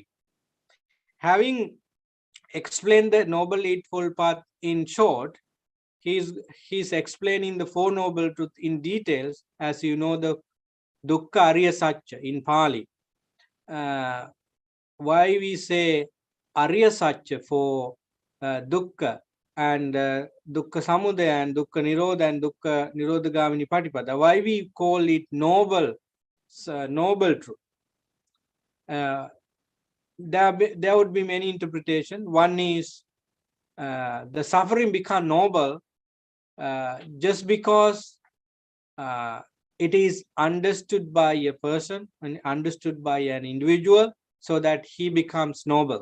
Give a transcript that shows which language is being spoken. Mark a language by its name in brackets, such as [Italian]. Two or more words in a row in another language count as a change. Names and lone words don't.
[English] Having explained the Noble Eightfold Path in short, he's explaining the Four Noble Truths in details. As you know, the [Pali] Dukkha Ariya Satya [English] in Pali. Why we say [Pali] Ariya Satya for Dukkha and dukkha samudaya and dukkha nirodha and dukkha nirodhagamini patipada. [English] Why we call it noble truth? There would be many interpretations. One is the suffering become noble just because it is understood by a person and understood by an individual, so that he becomes noble.